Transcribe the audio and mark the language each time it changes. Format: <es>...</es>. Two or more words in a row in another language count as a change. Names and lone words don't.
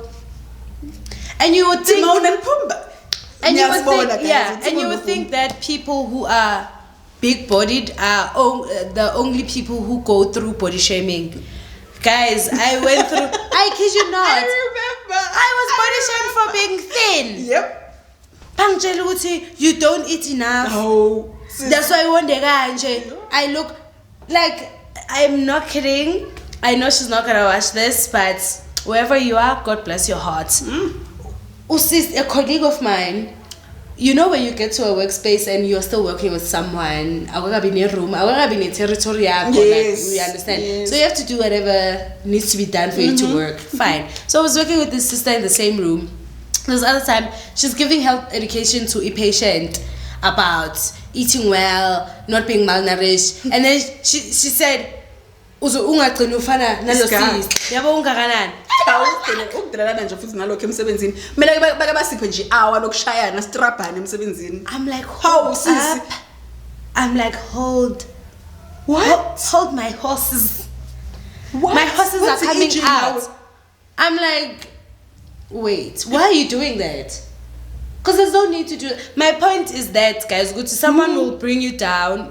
<en>And you would think, and you would think that people who are big-bodied are the only people who go through body shaming. Guys, I went through. I kid you not. I remember. I was body shamed for being thin. Yep.</en> <zu>Pangitshela ukuthi</zu> <en>you don't eat enough. No. That's why one day I look like, I'm not kidding. I know she's not gonna watch this, but wherever you are, God bless your heart. A colleague of mine, you know, when you get to a workspace and you're still working with someone, I will be in a room, I will be in a territory. Yes. We understand. Yes. So you have to do whatever needs to be done for you to work. Fine. So I was working with this sister in the same room. This other time, she's giving health education to a patient about eating well, not being malnourished. And then she said,</en> <zu>Uzo ungagcina ufana nalosisi. Yabo ungakanani? Ukudlalana nje futhi nalokho emsebenzini. Mina bake basiphe nje hour lokushayana strabhana emsebenzini.</zu> <en>I'm like, how sis? I'm like, hold. What? Hold my horses. What? My horses What's are coming aging out. now? I'm like, wait, why are you doing that? Because there's no need to do it. My point is that, guys, good to someone will bring you down.</en>